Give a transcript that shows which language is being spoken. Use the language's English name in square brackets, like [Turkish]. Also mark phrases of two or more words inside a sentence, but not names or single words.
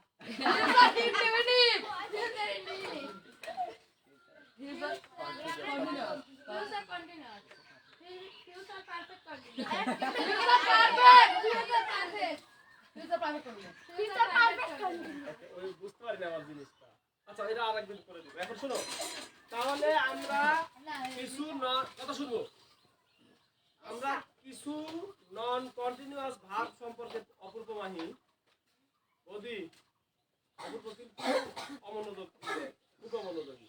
[English] indefinite. Future indefinite. Future continuous. Future continuous. Future perfect continuous. Future perfect. Future perfect. Future perfect continuous. Future perfect continuous. [Bangla] ওই বুঝতে পারি না আমার জিনিসটা। আচ্ছা এটা আরেকদিন করে দিব। এখন শোনো, তাহলে আমরা কিছু কথা শুনবো। আমরা কিছু [English] non continuous verb [Bangla] সম্পর্কে অপূর্ব মাহি বদি অপূর্ব কিন্তু অমনোযোগ, খুব অমনোযোগী।